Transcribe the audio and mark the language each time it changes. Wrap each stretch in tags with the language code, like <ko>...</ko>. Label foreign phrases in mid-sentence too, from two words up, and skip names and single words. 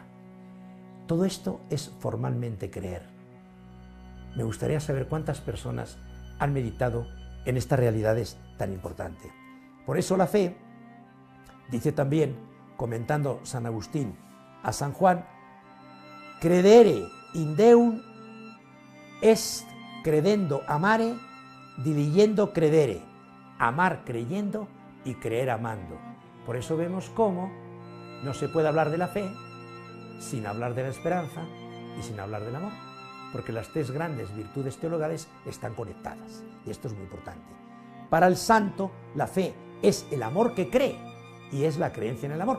<es>Todo esto es formalmente creer. Me gustaría saber cuántas personas han meditado en estas realidades tan importantes. Por eso la fe, dice también, comentando San Agustín a San Juan,</es> <la>credere in Deum est credendo amare, diligendo credere,</la> <es>amar creyendo y creer amando. Por eso vemos cómo no se puede hablar de la fe sin hablar de la esperanza y sin hablar del amor, porque las tres grandes virtudes teologales están conectadas, y esto es muy importante. Para el santo, la fe es el amor que cree, y es la creencia en el amor.</es>